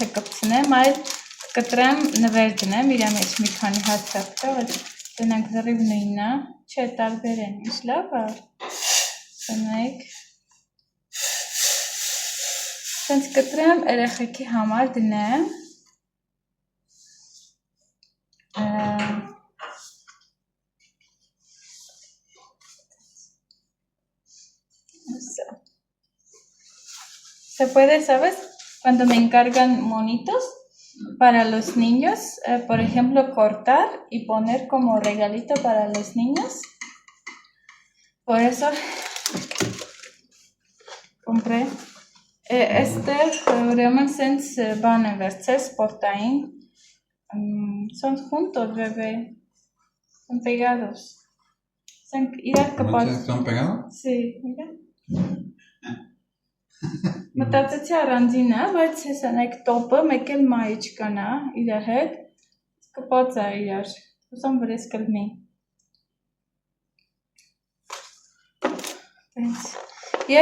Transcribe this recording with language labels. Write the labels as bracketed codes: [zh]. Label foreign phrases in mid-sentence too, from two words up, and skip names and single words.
[hy] կպցնեմ, այլ կտրեմ նվեր դնեմ, իր մեջ մի քանի հատ թղթով, դնենք զռիվ նույնն է, չէ, տարբեր են, ինչ լավ է, դնենք, սենց կտրեմ, երեխեքի համար դնեմ, [es] Se puede, ¿sabes? Cuando me encargan monitos para los niños, por ejemplo, cortar y poner como regalito para los niños. Por eso compré este [hy] ուրեմն sense բան եմ վերցել սպորտային. [es] Son juntos, bebé. Son pegados. [hy] Son իրար կպած. [es] ¿Están pegados? Sí, mira. [hy] Մտածեցի առանձին է, բայց հեսան այդ տոպը մեկ էլ մայիչկան է իր հետ, կպած է իրար, ուսամ վրես կլմի։ Եվ